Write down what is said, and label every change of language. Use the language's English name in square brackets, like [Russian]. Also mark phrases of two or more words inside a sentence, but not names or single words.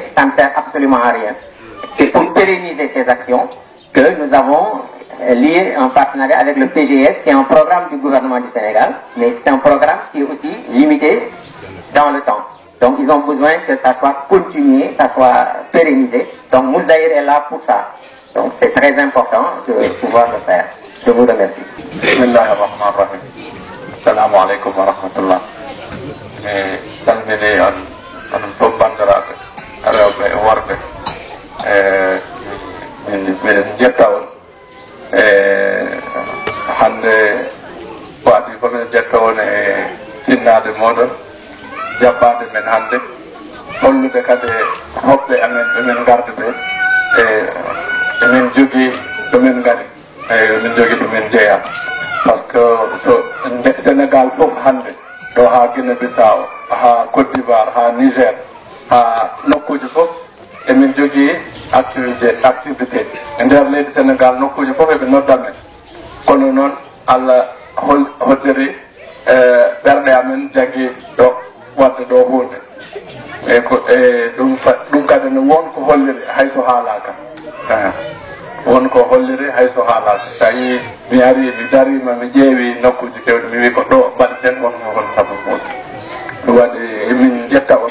[French] Ça ne sert absolument à rien. C'est pour pérenniser ces actions que nous avons lié un partenariat avec le PGS, qui est un programme du gouvernement du Sénégal, mais c'est un programme qui est aussi limité dans le temps. Donc ils ont besoin que ça soit continué, ça soit pérennisé. Donc Mousdaïr est là pour ça. Donc c'est très important de pouvoir le faire. Je vous remercie. [Arabic] بسم الله الرحمن الرحيم. السلام عليكم ورحمة الله. [Fula] Salmini an bandiraɓe rewɓe e worɓe min jettawol hande waɗi komin jettowon e tinnade moɗon jabbade men hande hollude kadi hoɓɓe amen ɓemin garde ɓe emin jogui ɗumen gari min jogui ɗumen jeeya [French] par ce que [Fula] so Sénégal fof hande ɗo ha Guinée Bissau ha Côte d'Ivoire ha Niger ha nokkuji fof emin jogui activité e nder leydi Sénégal nokkuji fof eɓe noddamen kono noon Allah hoddiri ɓerɗe amen jagui ɗo wadde ɗo hunde e ɗum kadi no wonko holliri hayso haalaka wonko holliri hayso haalaka so tawi mi ari mi darima mi ƴeewi nokkuji kewɗi mi wi ko ɗo mbaɗeten wonko hon saabu fof ɗum waɗi emin jetta on